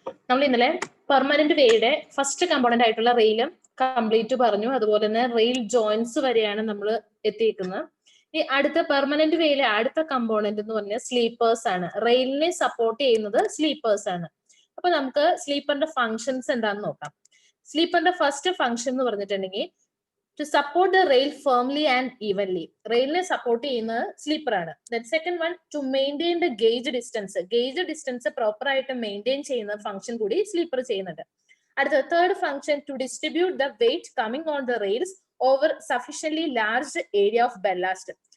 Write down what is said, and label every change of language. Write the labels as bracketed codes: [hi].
[ml] നമ്മൾ ഇന്നലെ permanent വേയുടെ first component ആയിട്ടുള്ള റെയിലും കംപ്ലീറ്റ് പറഞ്ഞു. അതുപോലെ തന്നെ റെയിൽ ജോയിന്റ്സ് വരെയാണ് നമ്മൾ എത്തിയിരിക്കുന്നത്. ഈ അടുത്ത പെർമനന്റ് വേയിലെ അടുത്ത കമ്പോണന്റ് എന്ന് പറഞ്ഞാൽ സ്ലീപ്പേഴ്സ് ആണ്. റെയിലിനെ സപ്പോർട്ട് ചെയ്യുന്നത് സ്ലീപ്പേഴ്സ് ആണ്. അപ്പൊ നമുക്ക് സ്ലീപ്പറിന്റെ ഫങ്ഷൻസ് എന്താണെന്ന് നോക്കാം. സ്ലീപ്പറിന്റെ ഫസ്റ്റ് ഫങ്ഷൻ എന്ന് പറഞ്ഞിട്ടുണ്ടെങ്കിൽ [en] to support the rail firmly and evenly. [ml] റെയിലിനെ support ചെയ്യുന്നത് സ്ലീപ്പർ ആണ്. [en] Then second one, to maintain the gauge distance. [ml] Gauge distance proper ആയിട്ട് മെയിൻറ്റെയിൻ ചെയ്യുന്ന ഫംഗ്ഷൻ കൂടി സ്ലീപ്പർ ചെയ്യുന്നുണ്ട്. [en] അടുത്ത third function, to distribute the weight coming on the rails over sufficiently large area of ballast.